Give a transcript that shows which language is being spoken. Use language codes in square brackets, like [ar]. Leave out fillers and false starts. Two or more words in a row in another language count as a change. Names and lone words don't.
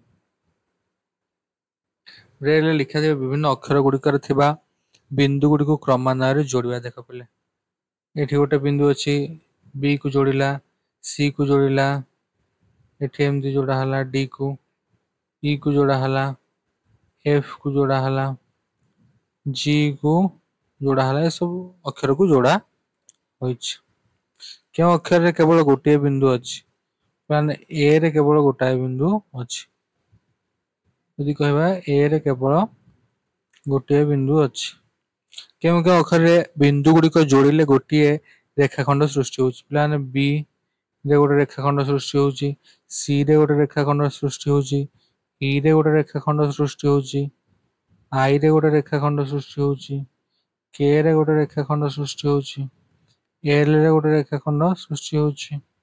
[or] ବ୍ରେଲରେ ଲେଖାଥିବା ବିଭିନ୍ନ ଅକ୍ଷର ଗୁଡ଼ିକରେ ଥିବା ବିନ୍ଦୁ ଗୁଡ଼ିକୁ କ୍ରମାନ୍ୱୟରେ ଯୋଡ଼ିବା ଦେଖ ପିଲେ ଏଠି ଗୋଟେ ବିନ୍ଦୁ ଅଛି ବି କୁ ଯୋଡ଼ିଲା ସି କୁ ଯୋଡ଼ିଲା ଏଠି ଏମିତି ଯୋଉଟା ହେଲା ଡି କୁ ଇ କୁ ଯୋड़ा ହେଲା [hi] एफ को जोड़ा [or] ହେଲା [hi] जी को जोड़ा [or] ହେଲା ଏ ସବୁ ଅକ୍ଷରକୁ ଯୋଡ଼ା ହୋଇଛି। କେଉଁ ଅକ୍ଷରରେ କେବଳ ଗୋଟିଏ ବିନ୍ଦୁ ଅଛି ମାନେ ଏ ରେ କେବଳ ଗୋଟାଏ ବିନ୍ଦୁ ଅଛି ଯଦି କହିବା ଏ ରେ କେବଳ ଗୋଟିଏ ବିନ୍ଦୁ ଅଛି କେଉଁ କେଉଁ ଅକ୍ଷରରେ ବିନ୍ଦୁ ଗୁଡ଼ିକ ଯୋଡ଼ିଲେ ଗୋଟିଏ ରେଖାଖଣ୍ଡ ସୃଷ୍ଟି ହେଉଛି ପିଲାମାନେ ବି ରେ ଗୋଟେ ରେଖାଖଣ୍ଡ ସୃଷ୍ଟି ହେଉଛି ସି ରେ ଗୋଟେ ରେଖାଖଣ୍ଡ ସୃଷ୍ଟି ହେଉଛି ଇ ରେ ଗୋଟେ ରେଖାଖଣ୍ଡ ସୃଷ୍ଟି ହେଉଛି ଆଇ ରେ ଗୋଟେ ରେଖାଖଣ୍ଡ ସୃଷ୍ଟି ହେଉଛି କେ ରେ ଗୋଟେ ରେଖାଖଣ୍ଡ ସୃଷ୍ଟି ହେଉଛି ଏଲ ରେ ଗୋଟେ ରେଖାଖଣ୍ଡ ସୃଷ୍ଟି ହେଉଛି